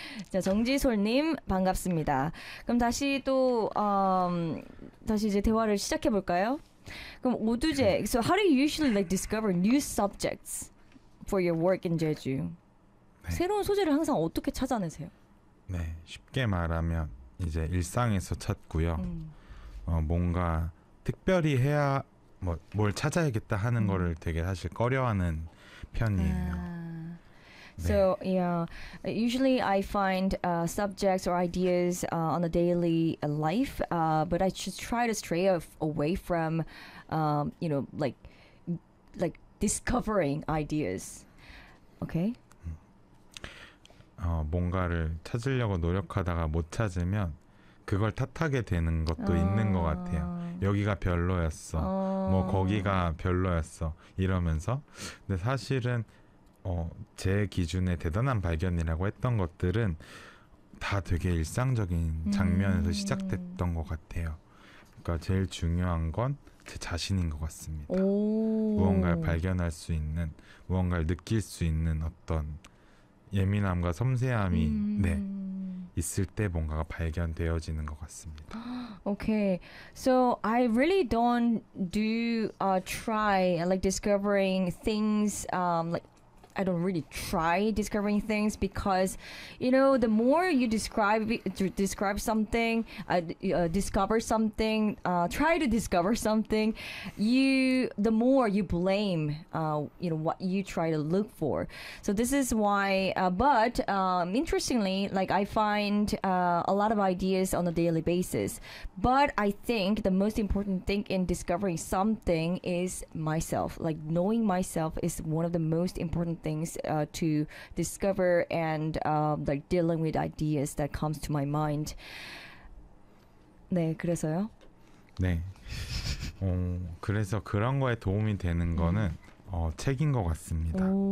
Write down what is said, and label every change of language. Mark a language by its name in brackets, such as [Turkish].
[Korean] 자, 정지솔님, 반갑습니다. 그럼 다시 또, 다시 이제 대화를 시작해 볼까요? 그럼 오두제. [English] So, how do you usually like discover new subjects for your work in Jeju? [Korean] 네. 새로운 소재를 항상 어떻게 찾아내세요? 네, 쉽게 말하면, 이제 일상에서 찾고요. 뭔가 특별히 해야, 뭘 찾아야겠다 하는 거를 되게 사실 꺼려하는 편이에요. 아. [English] So, yeah, usually I find subjects or ideas on a daily life, but I just try to stray away from, you know, like discovering ideas. Okay? [Korean] 뭔가를 찾으려고 노력하다가 못 찾으면 그걸 탓하게 되는 것도 있는 것 같아요. 여기가 별로였어. 뭐 거기가 별로였어. 이러면서. 근데 사실은 제 기준에 대단한 발견이라고 했던 것들은 다 되게 일상적인 장면에서 시작됐던 것 같아요. 그러니까 제일 중요한 건 제 자신인 것 같습니다. 오. 무언가를 발견할 수 있는, 무언가를 느낄 수 있는 어떤 예민함과 섬세함이 네, 있을 때 뭔가가 발견되어지는 것 같습니다. [English] Okay, so I really don't do try like discovering things like I don't really try discovering things because, you know, the more you describe something, discover something, try to discover something, the more you blame, you know, what you try to look for. So this is why, interestingly, like I find a lot of ideas on a daily basis. But I think the most important thing in discovering something is myself. Like knowing myself is one of the most important things. To discover and like dealing with ideas that comes to my mind. [Korean] 네, 그래서요? 네. 그래서 그런 거에 도움이 되는 거는 책인 것 같습니다.